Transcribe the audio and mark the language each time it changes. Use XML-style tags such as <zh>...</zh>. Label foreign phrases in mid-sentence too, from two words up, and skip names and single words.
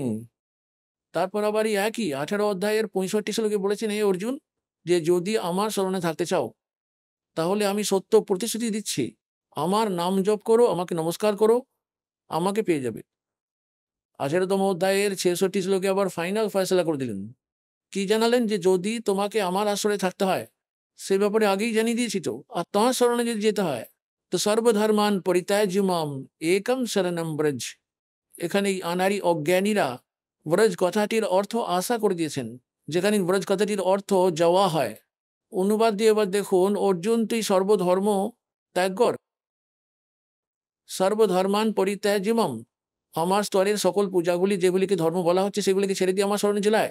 <bn>তারপর আবার এই একই 18 অধ্যায়ের 65 শ্লোকে বলেছেন, হে অর্জুন, যে যদি আমার শরণে থাকতে চাও তাহলে আমি সত্য প্রতিশ্রুতি দিচ্ছি, আমার নাম জপ করো, আমাকে নমস্কার করো, আমাকে পেয়ে যাবে। 18তম অধ্যায়ের 66 শ্লোকে আবার ফাইনাল ফয়সালা করে দিলেন। কি জানালেন? যে যদি তোমাকে আমার আশ্রয়ে থাকতে হয়, সে ব্যাপারে আগেই জানিয়ে দিয়েছি তো। আর তোমার শরণে যদি যেতে হয় তো</bn> <sa>सर्वधर्मान परित्यज्य माम एकम शरणम व्रज।</sa> <bn>এখানে আনারি অজ্ঞানীরা ব্রজ কথাটির অর্থ আশা করে দিয়েছেন, যেখানে ব্রজ কথাটির অর্থ যাওয়া হয়। অনুবাদ দিয়ে এবার দেখুন, অর্জুন তুই সর্বধর্ম ত্যাগ কর,</bn> <sa>सर्वधर्मान परित्यज्य माम,</sa> <bn>আমার স্তরের সকল পূজাগুলি যেগুলিকে ধর্ম বলা হচ্ছে সেগুলিকে ছেড়ে দিয়ে আমার শরণে চলায়।</bn>